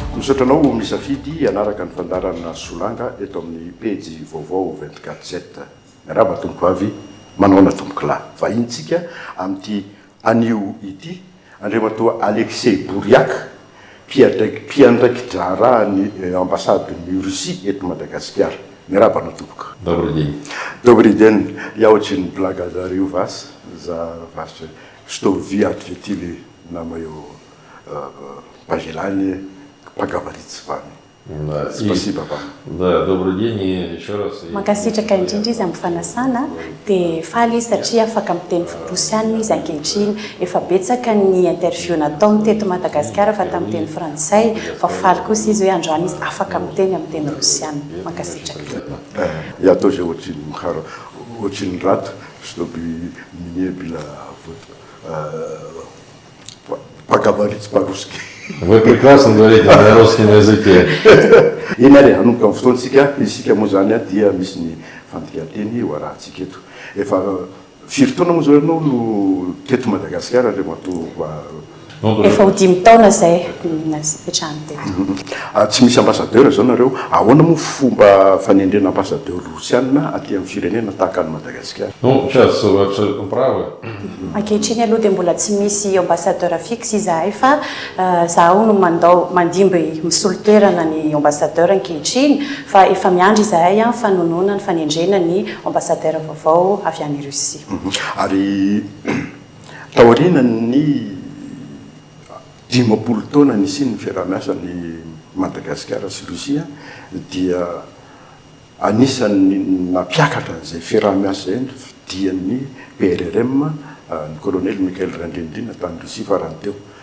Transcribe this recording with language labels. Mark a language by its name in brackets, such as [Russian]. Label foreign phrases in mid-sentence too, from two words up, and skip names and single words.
[Malagasy] Misotranao misafidy anaraka ny fandarana Solanga eto amin'ny pejy vaovao 24/7. Miarahaba tompoko avy manao tomboky lahy. Vahintsika amin'ity anio ity andriamatoa Alexei Bouriac mpiandraikitra ny ambasaden'ny Russie eto Madagasikara. Miarahaba na tompoko. [Russian] Добрый день. Добрый день. Я очень благодарю вас за ваше, что вы ответили на мое пожелание поговорить с вами. Да, Спасибо вам. Да, добрый день и еще раз. [Malagasy] Mankasitraka indrindra izy amin'ny fanasana dia faly izy satria afaka miteny rosiana izy ankehitriny efa betsaka ny interview nataony teto Madagasikara fa tamin'ny teny frantsay fa faly kosa izy hoe androany izy afaka miteny amin'ny teny rosiana. Mankasitraka. [Russian] Я тоже очень рад, чтобы мне было поговорить по-русски. Вы прекрасно говорите на русском языке. [Malagasy] Eny ary anomboka amin'ny fotoantsika isika moa zany dia misy ny fandikan-teny ho arahantsika eto. Efa firy taona moa zao ianao no teto Madagasikara andriamatoa Efa ho 10 taona izay napetrahany teto. Tsy misy ambassadeur zao nareo. Ahoana moa fomba fanendrena ambassadeur rosiana aty amin'ny firenena tahaka ny Madagasikara? [Russian] Ну, сейчас вы абсолютно правы. [Malagasy] Ankehitriny aloha dia mbola tsy misy [French] ambassadeur fixe [Malagasy] izahay fa zaho no mandimby misolo toerana ny ambassadeur ankehitriny fa efa miandry izahay fanonona ny fanendrena ny ambassadeur vaovao avy any Russie. Ary taorina ny 10 taona nisy ny fiaraha-miasa ny Madagasikara sy Russia dia anisan'ny nampiakatra an'izay fiaraha-miasa zay dian'ny PRRM ny colonel Michael Randrindrina tany Russie farany teo.